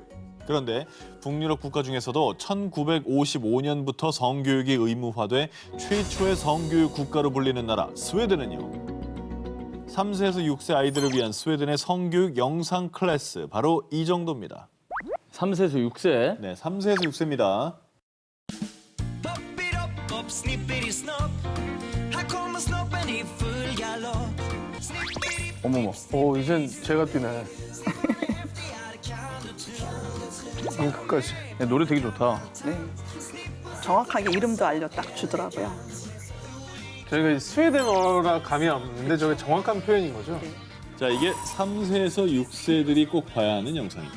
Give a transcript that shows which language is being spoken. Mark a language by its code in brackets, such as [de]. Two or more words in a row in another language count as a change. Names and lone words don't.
[ko] 그런데 북유럽 국가 중에서도 1955년부터 성교육이 의무화돼 최초의 성교육 국가로 불리는 나라 스웨덴은요. 3세에서 6세 아이들을 위한 스웨덴의 성교육 영상 클래스 바로 이 정도입니다. 3세에서 6세. 네, 3세에서 6세입니다. [en] Pop it up, pop, snippity snop. [sv] Här kommer snoppen i full galopp. Snippity [ko] 어머머. 이젠 제가 뛰네. 끝까지. 야, 노래 되게 좋다. 네. 정확하게 이름도 알려 딱 주더라고요. 저희가 이 스웨덴어라 감이 없는데 저게 정확한 표현인 거죠? 자, 이게 3세에서 6세들이 꼭 봐야 하는 영상입니다.